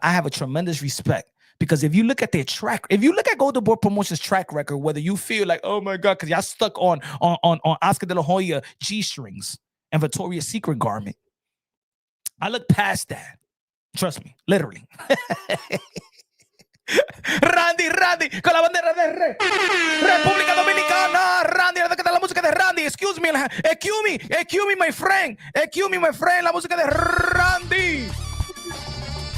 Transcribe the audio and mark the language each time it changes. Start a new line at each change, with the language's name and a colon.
English: I have a tremendous respect because if you look at their track, if you look at Golden Boy Promotions track record, whether you feel like, oh my God, because y'all stuck on Oscar De La Hoya G-strings and Victoria's Secret garment, I look past that. Trust me, literally.
Spanish: Randy, con la bandera de República Dominicana. Randy, la música de Randy.
English: Excuse me, excuse me, my friend. Excuse me, my friend.
Spanish: La música de Randy.